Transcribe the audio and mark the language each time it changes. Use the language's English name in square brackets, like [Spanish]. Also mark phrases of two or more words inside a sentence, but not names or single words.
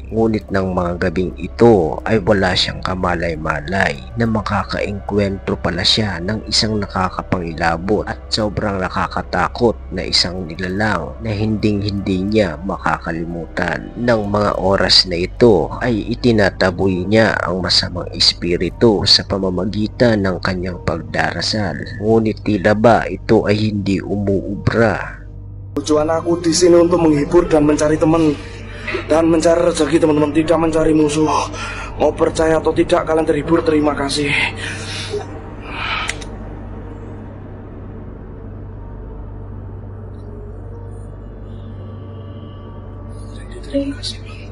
[Filipino] Ngunit ng mga gabing ito ay wala siyang kamalay-malay na makakaengkwentro pala siya ng isang nakakapangilabot at sobrang nakakatakot na isang nilalang na hinding-hindi niya makakalimutan. Ng mga oras na ito ay itinataboy niya ang masamang espiritu sa pamamagitan ng kanyang pagdarasal. Ngunit tila ba ito ay hindi umuubra. [Indonesian] Tujuan aku di sini untuk menghibur dan mencari teman dan mencari rezeki teman-teman, tidak mencari musuh. Mau percaya atau tidak kalian terhibur, terima kasih. Terima kasih Bang.